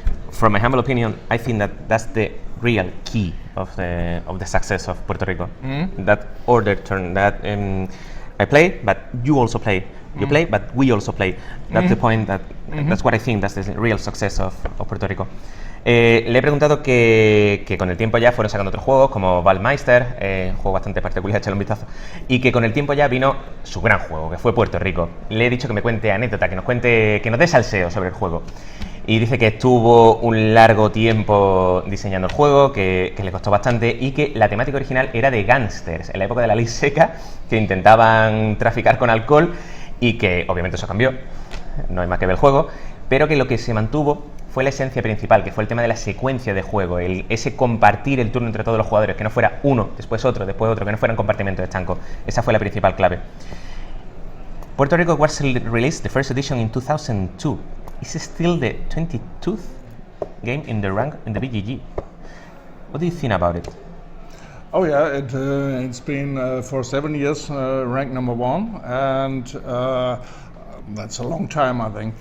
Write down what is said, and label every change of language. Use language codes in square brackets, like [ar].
[en] From my humble opinion, I think that that's the real key of the success of Puerto Rico. That order turn, that I play, but you also play. You play, but we also play. That's the point. That's what I think. That's the real success of Puerto Rico. [es] Le he preguntado que con el tiempo ya fueron sacando otros juegos como Ballmeister, un juego bastante particular, échale un vistazo, y que con el tiempo ya vino su gran juego, que fue Puerto Rico. Le he dicho que me cuente anécdota, que nos dé salseo sobre el juego. Y dice que estuvo un largo tiempo diseñando el juego, que le costó bastante, y que la temática original era de gángsters, en la época de la ley seca, que intentaban traficar con alcohol, y que obviamente eso cambió, no hay más que ver el juego, pero que lo que se mantuvo fue la esencia principal, que fue el tema de la secuencia de juego, ese compartir el turno entre todos los jugadores, que no fuera uno, después otro, que no fueran compartimentos estancos. Esa fue la principal clave. [en] Puerto Rico was released the first edition in 2002. Is it still the 22nd game in the rank in the BGG? What do you think about it? Oh yeah, it's been for 7 years ranked number 1, and that's a long time, I think.